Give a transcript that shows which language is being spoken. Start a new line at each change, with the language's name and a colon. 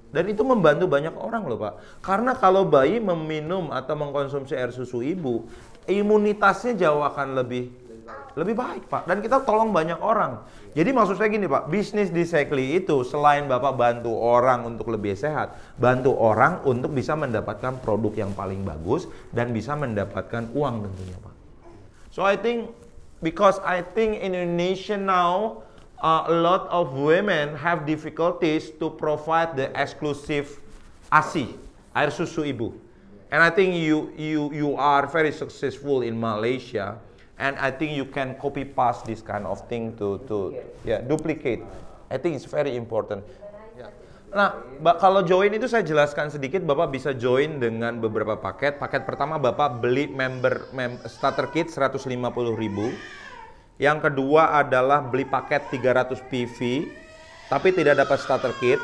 Indonesian: Dan itu membantu banyak orang loh Pak. Karena kalau bayi meminum atau mengkonsumsi air susu ibu, imunitasnya jauh akan lebih baik Pak. Dan kita tolong banyak orang. Jadi maksud saya gini Pak, bisnis di Shaklee itu selain Bapak bantu orang untuk lebih sehat, bantu orang untuk bisa mendapatkan produk yang paling bagus dan bisa mendapatkan uang tentunya Pak.
English: So I think, because I think in Indonesia now, a lot of women have difficulties to provide the exclusive ASI,
Indonesian: air susu ibu.
English: And I think you are very successful in Malaysia, and I think you can copy paste this kind of thing to duplicate. I think it's very important.
Indonesian: Nah, kalau join itu saya jelaskan sedikit, Bapak bisa join dengan beberapa paket. Paket pertama Bapak beli starter kit 150.000. Yang kedua adalah beli paket 300 PV, tapi tidak dapat starter kit.